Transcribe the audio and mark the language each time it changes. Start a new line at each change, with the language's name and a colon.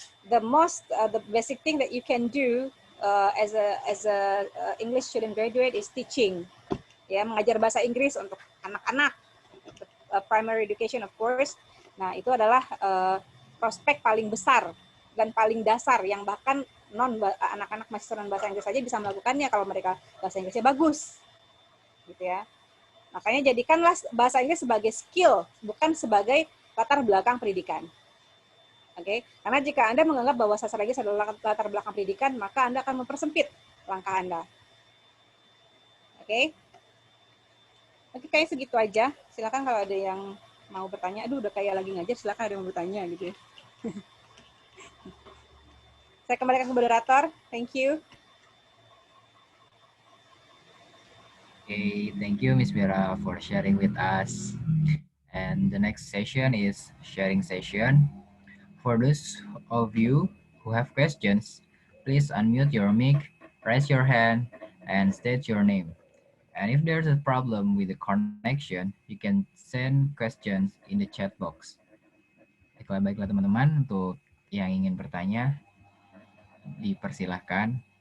English: The basic thing that you can do as a English student graduate is teaching.
Indonesian: Ya, mengajar bahasa Inggris untuk anak-anak,
English: primary education of course.
Indonesian: Nah, itu adalah prospek paling besar dan paling dasar yang bahkan anak-anak mahasiswa bahasa Inggris saja bisa melakukannya kalau mereka bahasa Inggrisnya bagus, gitu ya. Makanya jadikanlah bahasa Inggris sebagai skill, bukan sebagai latar belakang pendidikan. Oke, karena jika Anda menganggap bahwa sastra Inggris adalah latar belakang pendidikan, maka Anda akan mempersempit langkah Anda. Oke, kayaknya segitu aja. Silakan kalau ada yang mau bertanya. Aduh, udah kayak lagi ngajar, silakan ada yang mau bertanya gitu ya. Saya kembalikan ke moderator.
English: Thank you. Okay, thank you, Miss Mira, for sharing with us. And the next session is sharing session. For those of you who have questions, please unmute your mic, raise your hand, and state your name. And if there's a problem with the connection, you can send questions in the chat box.
Indonesian: Baiklah teman-teman, untuk yang ingin bertanya, dipersilahkan